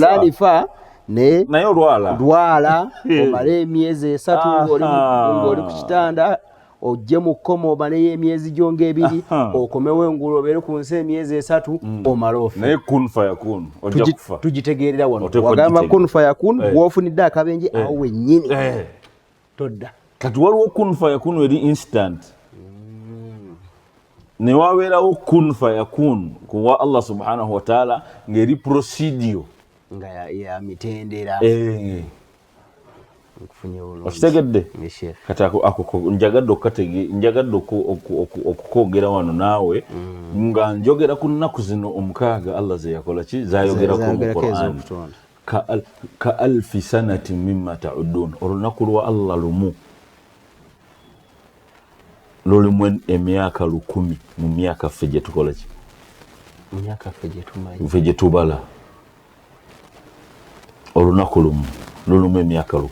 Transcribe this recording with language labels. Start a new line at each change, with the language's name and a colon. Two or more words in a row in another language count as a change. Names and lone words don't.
Ganda: fulani fa naye olwala omale emyezi 3 ng'oli ku kitanda, ojje mu kkomo omaleyo emyezi gyo ng'ebiri, okomewo engulu obeere ku nsi emyezi 3 omale ofe. Naye
Arabic: كن فيكون
Ganda: ojja kufa. Tugitegeerera wano wagamba
Arabic: كن فيكون
Ganda: bw'ofunidde akabenje awo wennyini todda. Kati waliwo
Arabic: كن فيكون
Ganda: eri instant. Ne wabeerawo
Arabic: كن فيكون
Ganda: kuwa Allah
Arabic: سبحانه وتعالى
Ganda: ng'eri procedure nga ya mitendera. Okitegedde? Kati njagadde okukogera wano naawe nga njogera ku nnaku zino omukaaga Allah ze yakola ki zayogerako mu Qur'an.
Arabic: كألف سنة مما تعدون,
Ganda: olunaku lwa Allah lumu lulimu emyaka 1000 mu myaka ffe gye tukola ki, myaka ffe gye tubala. Olunaku lumu lulimu emyaka 1000.